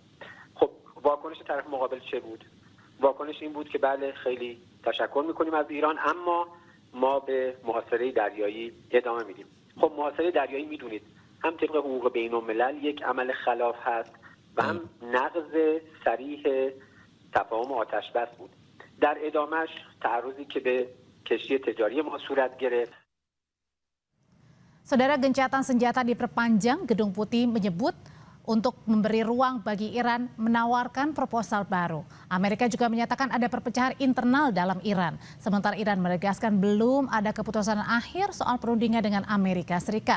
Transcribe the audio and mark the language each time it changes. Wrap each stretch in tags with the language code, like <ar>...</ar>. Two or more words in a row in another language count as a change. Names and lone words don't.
<fa>خب واکنش طرف مقابل چه بود؟ واکنش این بود که بله خیلی تشکر میکنیم از ایران، اما ما به محاصره دریایی ادامه میدیم. خب محاصره دریایی میدونید هم طبق حقوق بین الملل یک عمل خلاف هست و هم نقض صریح تفاهم آتش بس بود. در ادامهش تعرضی که به کشتی تجاری ما صورت گرفت.</fa> <id>Saudara, gencatan senjata diperpanjang. Gedung Putih menyebut untuk memberi ruang bagi Iran menawarkan proposal baru. Amerika juga menyatakan ada perpecahan internal dalam Iran. Sementara Iran menegaskan belum ada keputusan akhir soal perundingan dengan Amerika Serikat.</id>